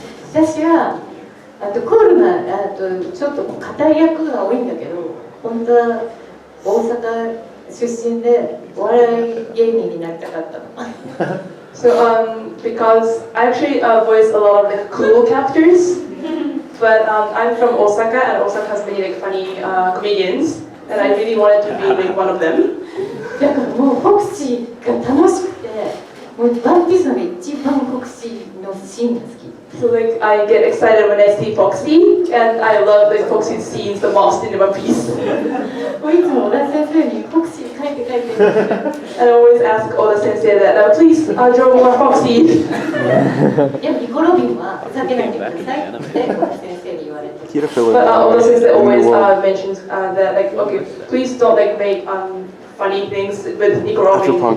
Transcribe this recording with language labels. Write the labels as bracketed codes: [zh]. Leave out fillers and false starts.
[ja] 私はコールがちょっと硬い役が多いんだけど、本当は大阪出身でお笑い芸人になりたかったの。 [en] So because I actually voice a lot of like cool characters, but I'm from Osaka, and Osaka has many like funny comedians, and I really wanted to be like one of them. [ja] だからもうフォクシーが楽しくて、もうワンピースの一番フォクシーのシーンが好き。 [en] So like I get excited when I see Foxy, and I love like Foxy's scenes the most in One Piece. [ja] もういつも小田先生にフォクシー書いて。 [en] And I always ask Oda Sensei that, please draw more Foxy. [ja] でもニコ・ロビンはふざけないでくださいって小田先生に言われて。 [en] But Oda Sensei always mentions that like, okay, please don't like make funny things with Nico Robin.